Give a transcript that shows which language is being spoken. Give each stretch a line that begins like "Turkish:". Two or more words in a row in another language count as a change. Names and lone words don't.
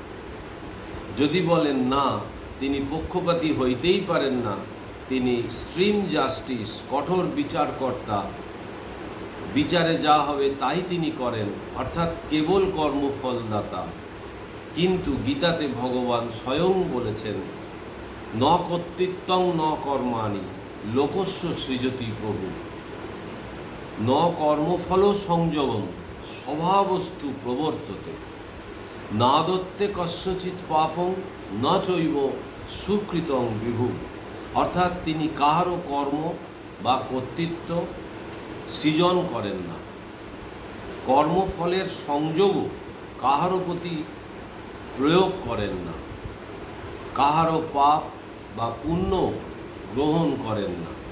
Bangla: যদি বলেন না তিনি পক্ষপাতী হইতেই পারেন না, তিনি
English: stream justice,
Bangla: কঠোর বিচারকর্তা, বিচারে যা হবে তাই তিনি করেন, অর্থাৎ কেবল কর্মফলদাতা। কিন্তু গীতাতে ভগবান স্বয়ং বলেছেন,
Sanskrit: ন কর্তৃত্বং ন কর্মাণি লোকস্য সৃজতি প্রভু, ন কর্মফল সংযোগম স্বভাবস্তু প্রবর্ততে, না দত্তে কস্যচিৎ পাপং ন চৈব সুকৃতং বিভু।
Bangla: অর্থাৎ তিনি কাহারও কর্ম বা কর্তৃত্ব সৃজন করেন না, কর্মফলের সংযোগও কাহারও প্রতি প্রয়োগ করেন না, কাহারও পাপ বা পুণ্য গ্রহণ করেন না।